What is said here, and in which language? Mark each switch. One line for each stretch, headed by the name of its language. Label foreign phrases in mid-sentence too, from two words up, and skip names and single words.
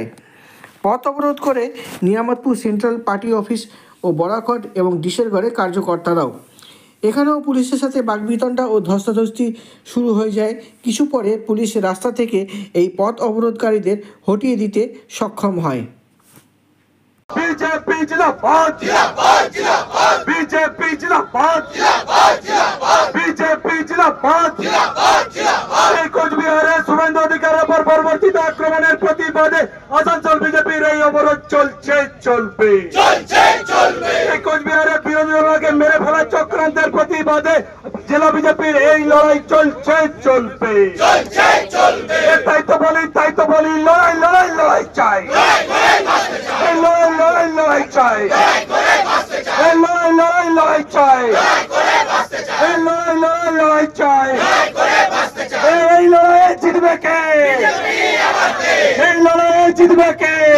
Bangla: পথ অবরোধ করে নিয়ামতপুর সেন্ট্রাল পার্টি অফিস ও বরাকট এবং ডিশেরগড়ে কার্যকর্তারাও। এখানেও পুলিশের সাথে বাকবিতণ্ডা ও ধস্তাধস্তি শুরু হয়ে যায়। কিছু পরে পুলিশ রাস্তা থেকে এই পথ অবরোধকারীদের হটিয়ে দিতে সক্ষম হয়।
Hindi: बीजेपी जिंदाबाद जिंदाबाद जिंदाबाद बीजेपी जिंदाबाद जिंदाबाद जिंदाबाद बीजेपी जिंदाबाद जिंदाबाद जिंदाबाद
Bangla: এই কোচবিহারে শুভেন্দু অধিকারীর উপর পরবর্তীত আক্রমণের প্রতিবাদে আসানসোল বিজেপির এই অবরোধ চলছে চলবে এই কোচবিহারে বিরোধী দলকে মেরে ফেলার চক্রান্তের প্রতিবাদে জেলা বিজেপির এই লড়াই চলছে চলবে তাই তো বলি লড়াই চাই লড়াই চাই লড়াই চাই লড়াই চাই এই লড়াই জিতবে কে এই লড়াই জিতবে কে।